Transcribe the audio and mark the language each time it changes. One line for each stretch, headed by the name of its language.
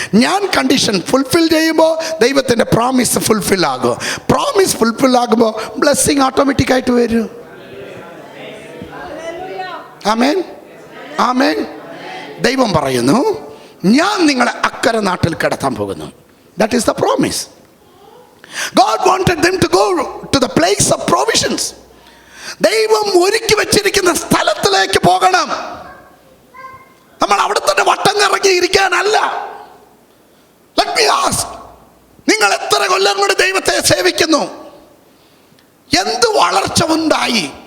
Malayalam: ഞാൻ condition fulfil ചെയ്യുമ്പോൾ ദൈവത്തിൻ്റെ പ്രോമിസ് ഫുൾഫിൽ ആകും. പ്രോമിസ് ഫുൾഫിൽ ആകുമ്പോൾ ബ്ലെസ്സിങ് ഓട്ടോമാറ്റിക്കായിട്ട് വരും. ആമേൻ. ആമേൻ. ദൈവം പറയുന്നു ഞാൻ നിങ്ങളെ അക്കരെ നാട്ടിൽ കിടത്താൻ പോകുന്നു.
English: That is the promise. God wanted them to go to the place of provisions.
Malayalam: ദൈവം ഒരുക്കി വെച്ചിരിക്കുന്ന സ്ഥലത്തിലേക്ക് പോകണം. നമ്മൾ അവിടെ തന്നെ വട്ടം കറങ്ങി ഇരിക്കാനല്ല.
English: Let me ask,
Malayalam: നിങ്ങൾ എത്ര കൊല്ലം കൊണ്ട് ദൈവത്തെ സേവിക്കുന്നു? എന്ത് വളർച്ച ഉണ്ടായി?